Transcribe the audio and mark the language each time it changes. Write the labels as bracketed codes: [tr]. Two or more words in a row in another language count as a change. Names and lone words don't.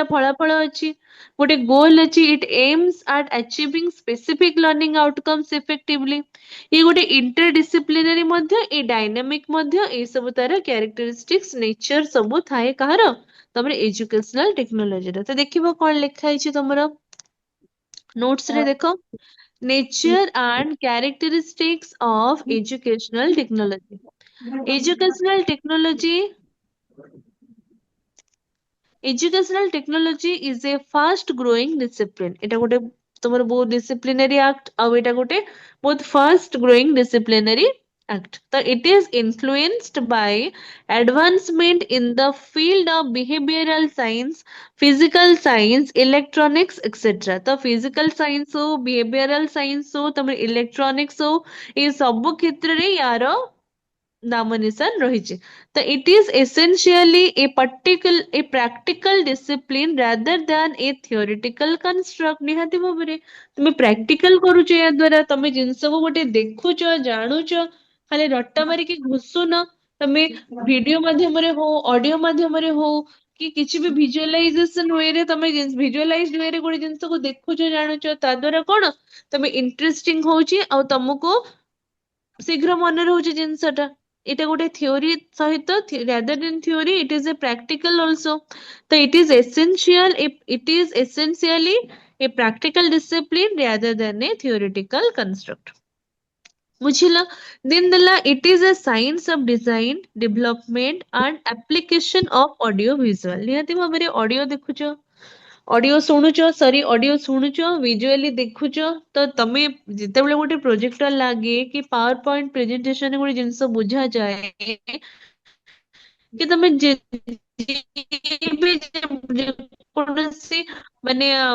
[or] ଫଳାଫଳ ଅଛି ଗୋଟେ ଗୋଲ ଅଛି [en] it aims at achieving specific learning outcomes effectively [or] ଇଏ ଗୋଟେ ଇଣ୍ଟରଡିସିପ୍ଲିନାରୀ ମଧ୍ୟ ଏ ଡାଇନାମିକ ମଧ୍ୟ ଏଇ ସବୁ ତାର [en] characteristics nature [or] ସବୁ ଥାଏ କାହାର ତମର [en] educational technology's [or] ତ ଦେଖିବ କଣ ଲେଖା ହେଇଛି ତମର ନୋଟ୍ସ ରେ ଦେଖ [en] nature and characteristics of educational technology educational technology educational technology is a fast growing discipline [or] ଏଟା ଗୋଟେ ତମର ବହୁତ [en] disciplinary act [or] ଆଉ ଏଟା ଗୋଟେ ବହୁତ [en] fast growing disciplinary act ତ it is influenced by advancement in the field of behavioral science physical science electronics etc ତ physical science ହଉ behavioral science ହଉ [or] ତମର electronics ହଉ ଏ ସବୁ କ୍ଷେତ୍ରରେ ୟାର ନାମ ନିଶାନ ରହିଛି ତ [en] it is essentially a practical discipline rather than a theoretical construct [or] ନିହାତି ଭାବରେ ତୁମେ ପ୍ରାକ୍ଟିକାଲ କରୁଛ ଏହା ଦ୍ଵାରା ତମେ ଜିନିଷକୁ ଗୋଟେ ଦେଖୁଛ ଜାଣୁଛ ଖାଲି ରଟା ମାରିକି ଘୁଷୁନ ତମେ ଭିଡିଓ ମାଧ୍ୟମରେ ହଉ ଅଡିଓ ମାଧ୍ୟମରେ ହଉ କି କିଛି ବି [en] visualization way [or] ତମେ [en] visualize way [or] ଗୋଟେ ଜିନିଷକୁ ଦେଖୁଛ ଜାଣୁଛ ତା ଦ୍ଵାରା କଣ ତମେ ଇଣ୍ଟରେଷ୍ଟିଙ୍ଗ ହଉଛି ଆଉ ତମକୁ ଶୀଘ୍ର ମନେ ରହୁଛି ଜିନିଷଟା ଏଇଟା ଗୋଟେ ଥିଓରି ସହିତ [en] rather than theory it is a practical also ତ it is essentially a practical discipline rather than a theoretical construct ବୁଝିଲ then ଦେଲା it is a science of design development and application of audio visual [or] ନିହାତି ଭାବରେ ଅଡିଓ ଦେଖୁଛ ଅଡିଓ ଶୁଣୁଛ ଭିଜୁଆଲି ଦେଖୁଛ ତ ତମେ ଯେତେବେଳେ ଗୋଟେ ପ୍ରୋଜେକ୍ଟର ଲାଗେ କି [en] PowerPoint presentation [or] ଗୋଟେ ଜିନିଷ ବୁଝାଯାଏ କି ତମେ ଯେକୌଣସି ମାନେ